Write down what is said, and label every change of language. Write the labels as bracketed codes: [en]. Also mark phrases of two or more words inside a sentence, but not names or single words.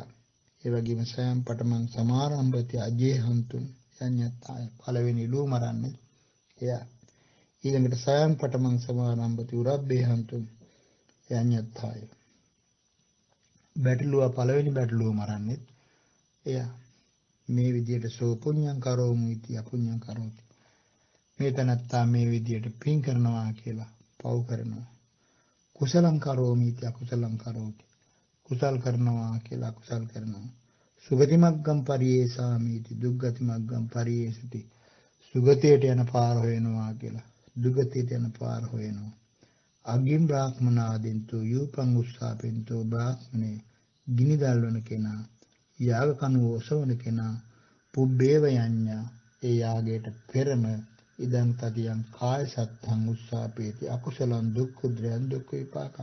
[si] ඒ වගේම [pi] සයං පඨමං සමාරම්භති අජේ හන්තුං යඤ්ඤත්ථාය. [si] පළවෙනි ලූ මරන්නේ එයා. [pi] ඊළඟට සයං පඨමං සමාරම්භති උරබ්බේ හන්තුං යඤ්ඤත්ථාය. [si] බැටළුව පළවෙනි බැටළුව මරන්නේ එයා. මේ විදියට [pi] සෝ පුඤ්ඤං කරෝමු इति අපුඤ්ඤං කරෝති. [si] මේ තනත්තා මේ විදියට පින් කරනවා කියලා පව් කරනවා. [pi] කුසලං කරෝමි इति අකුසලං කරෝති. [si] කුසල් කරනවා කියලා අකුසල් කරනවා. [pi] සුගති මග්ගම් පරියේසාමි इति දුග්ගති මග්ගම් පරියේසති. [si] සුගතියට යන පාර හොයනවා කියලා දුගතියට යන පාර හොයනවා. [pi] අග්ගිම් බ්‍රාහ්මනාදෙන්තෝ යූපං උස්සාපෙන්තෝ [si] බ්‍රාහ්මනේ ගිනි දැල්වන කෙනා යාග කණුව ඔසවන කෙනා [pi] පුබ්බේව යඤ්ඤා [si] ඒ යාගයට පෙරම [pi] ඉදං තදියං කාය සත්තං උස්සාපේති අකුසලං දුක්ඛුද්‍රයන් දුක්ඛ විපාකං.